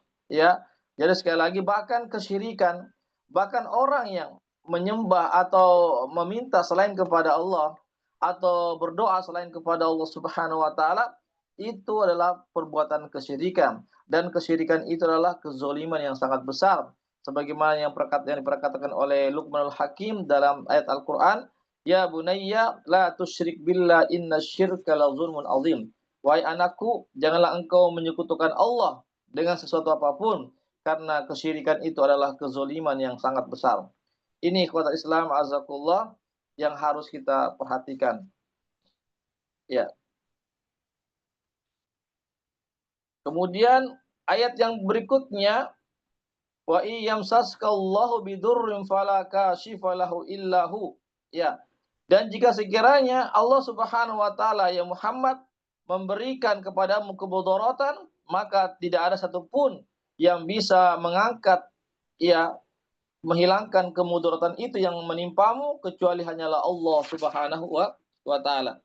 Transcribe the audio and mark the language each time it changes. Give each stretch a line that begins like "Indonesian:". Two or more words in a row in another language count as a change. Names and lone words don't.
Indonesian: Ya, jadi sekali lagi, bahkan kesyirikan, bahkan orang yang menyembah atau meminta selain kepada Allah atau berdoa selain kepada Allah
Arabic: سبحانه وتعالى,
Indonesian: itu adalah perbuatan kesyirikan, dan kesyirikan itu adalah kezaliman yang sangat besar. Sebagaimana yang diperkatakan oleh Luqmanul Hakim dalam ayat Al-Qur'an,
Arabic: "يا بني لا تشرك بالله إن الشرك لظلم عظيم."
Indonesian: Wahai anakku, janganlah engkau menyekutukan Allah dengan sesuatu apapun, karena kesyirikan itu adalah kezaliman yang sangat besar. Ini
Arabic: إخوة الإسلام أعزكم الله
Indonesian: yang harus kita perhatikan. Ya. Kemudian ayat yang berikutnya,
Arabic: وإن يمسسك الله بضر فلا كاشف له إلا هو. يا.
Indonesian: Dan jika sekiranya Allah
Arabic: سبحانه وتعالى,
Indonesian: ya Muhammad, memberikan kepadamu kemudaratan, maka tidak ada satupun yang bisa mengangkat, ya, menghilangkan kemudaratan itu yang menimpamu kecuali hanyalah Allah
Arabic: سبحانه وتعالى.